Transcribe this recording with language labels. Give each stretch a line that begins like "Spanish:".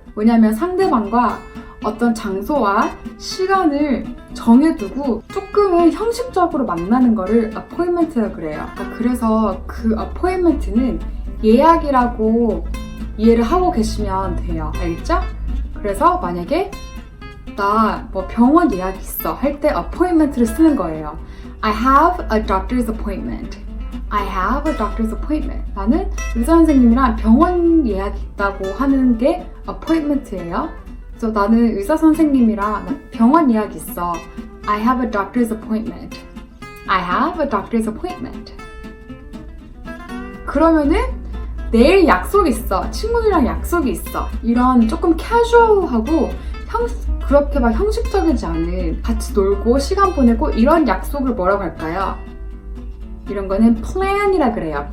Korean: 왜냐면 상대방과 어떤 장소와 시간을 정해두고 조금은 형식적으로 만나는 거를 appointment라고 그래요. 그래서 그 appointment는 예약이라고 이해를 하고 계시면 돼요. 알겠죠? 그래서 만약에 나 뭐 병원 예약이 있어 할 때 appointment를 쓰는 거예요.
English: I have a doctor's appointment. I have a doctor's appointment.
Korean: 나는 의사 선생님이랑 병원 예약이 있다고 하는 게 appointment예요. 그래서 나는 의사 선생님이랑 병원 예약이 있어.
English: I have a doctor's appointment. I have a doctor's appointment.
Korean: 그러면은 내일 약속 있어. 친구들이랑 약속이 있어. 이런 조금 캐주얼하고 그렇게 막 형식적이지 않은 같이 놀고 시간 보내고 이런 약속을 뭐라고 할까요? 이런 거는 plan이라 그래요.